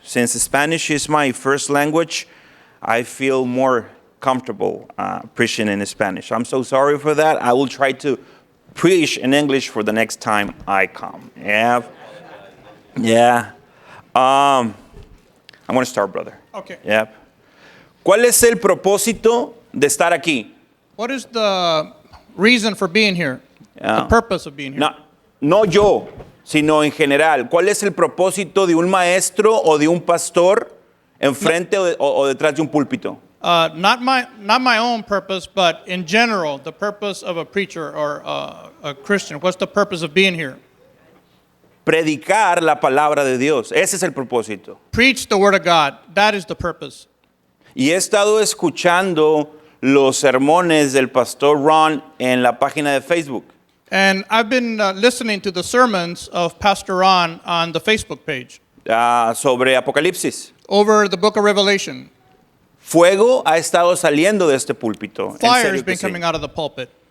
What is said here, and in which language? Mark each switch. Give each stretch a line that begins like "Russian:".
English: Since Spanish is my first language, I feel more comfortable preaching in Spanish. I'm so sorry for that. I will try to preach in English for the next time I come. Yeah. I'm going to start, brother. Okay. Yeah.
Spanish: ¿Cuál es el propósito de estar aquí?
English: What is the reason for being here? The purpose of being here?
Spanish: No yo, sino en general. ¿Cuál es el propósito de un maestro o de un pastor enfrente o detrás de un púlpito?
English: Not my own purpose, but in general, the purpose of a preacher or a Christian. What's the purpose of being here?
Spanish: Predicar la palabra de Dios. Ese es el propósito.
English: Preach the word of God. That is the purpose.
Spanish: Y he estado escuchando los sermones del pastor Ron en la página de Facebook.
English: And I've been listening to the sermons of Pastor Ron on the Facebook page.
Spanish: Sobre Apocalipsis.
English: Over the book of Revelation.
Spanish: Fuego ha estado saliendo de este púlpito.
English: Fire has been coming out of the pulpit.